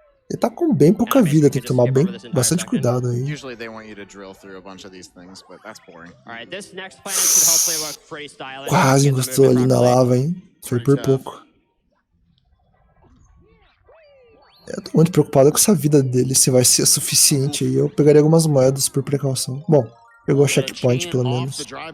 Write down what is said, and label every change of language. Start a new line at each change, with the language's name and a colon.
Portuguese: Ele tá com bem pouca vida, tem que tomar bastante cuidado aí.
English: Usually they want you to drill through a bunch of these things, but that's boring. Alright, this next planet should hopefully look pretty stylish.
Portuguese: Quase encostou ali na lava, hein? Foi por pouco. Eu tô muito preocupado com essa vida dele, se vai ser suficiente aí. Eu pegaria algumas moedas por precaução. Bom, pegou o checkpoint pelo menos.